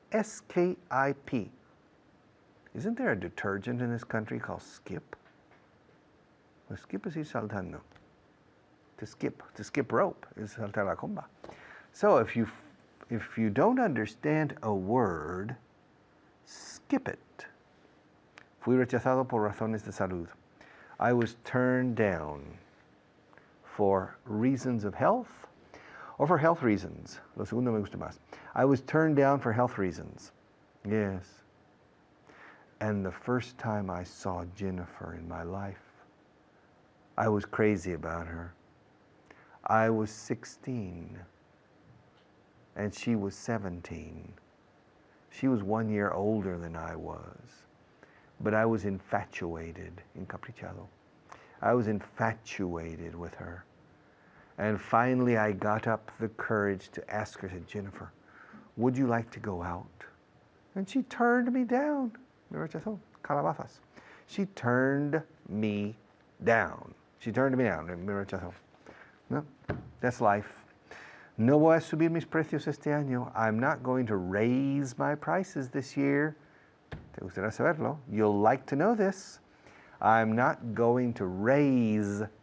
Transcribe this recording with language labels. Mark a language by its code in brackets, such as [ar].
[en] S-K-I-P. Isn't there a detergent in this country called Skip? Well, skip is [es] ir saltando. [en] To skip rope is [es] saltar la comba. [en] So if you don't understand a word, skip it. [es] Fui rechazado por razones de salud. [en] I was turned down for reasons of health or for health reasons. [es] Lo segundo me gusta más. [en] I was turned down for health reasons. Yes. And the first time I saw Jennifer in my life, I was crazy about her. I was 16 and she was 17. She was 1 year older than I was. But I was infatuated, encaprichado. I was infatuated with her. And finally I got up the courage to ask her, I said, Jennifer, would you like to go out? And she turned me down. [es] Me rechazó, calabazas. [en] She turned me down. She turned me down, [es] me rechazó. [en] No, that's life. [es] No voy a subir mis precios este año. [en] I'm not going to raise my prices this year. [es] ¿Te gustaría saberlo? [en] You'll like to know this. I'm not going to raise.